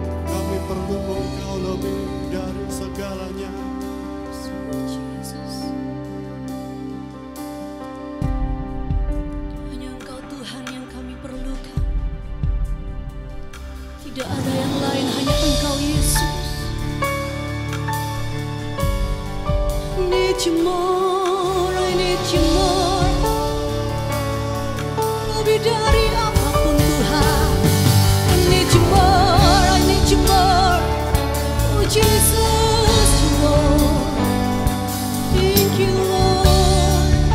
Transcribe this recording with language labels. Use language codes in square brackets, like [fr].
[id] Kami perlu Engkau lebih dari segalanya. [en] Jesus. [id] Hanya Engkau Tuhan yang kami perlukan. Tidak ada yang lain, hanya Engkau Yesus. [en] I need you more, I need you more. [id] Lebih dari apapun Tuhan. [en] I need you more, I need you more. Oh Jesus, you Lord. Thank you, Lord.